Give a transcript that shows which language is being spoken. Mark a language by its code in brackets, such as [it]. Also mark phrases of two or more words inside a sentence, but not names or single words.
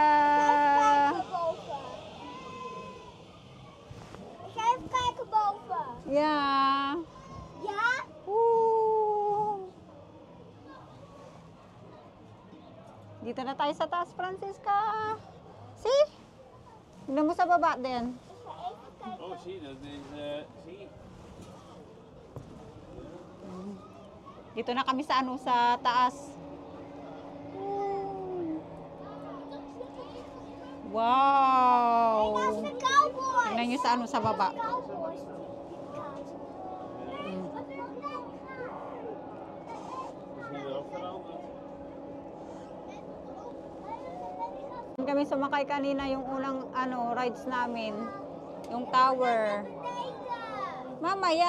[nl] Boven. Ik ga even kijken boven. Ja! Ja? [tl] Dito na tayo sa taas, Francisca. See? Tignan mo sa baba din. [nl] Oh, zie, dat is... zie. [tl] Dito na kami sa ano, sa taas. [en] Wow! That's the cowboys. [tl] Tingnan nyo sa ano sa baba. [en] Cowboys. [tl] Kami sumakay kanina yung unang ano rides namin. Yung tower. Mamaya.